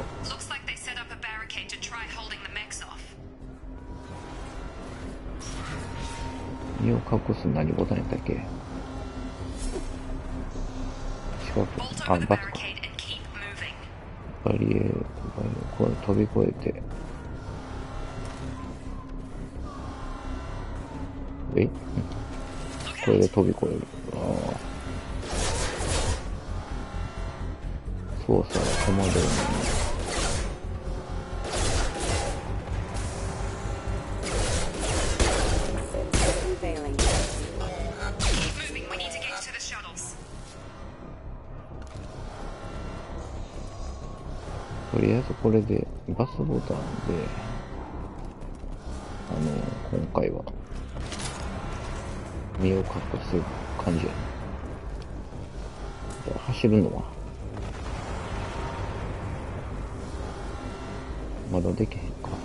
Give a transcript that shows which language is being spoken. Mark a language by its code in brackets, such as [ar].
[en] Looks like they set up a barricade to try holding the mechs off. [ja] 身を隠す何ボタンやったっけ？四角。 [en] Bolt [ja] あ、 [en] over the [ja] バツか。 [en] barricade and keep moving. [ja] バリエード、これ飛び越えて。これで飛び越える。ああ。操作が戸惑うのに。 [en] Keep moving. We need to get to the shuttles. [ja] とりあえずこれでバスボタンで今回は身を隠す感じやね。じゃあ走るのはまだできへんか。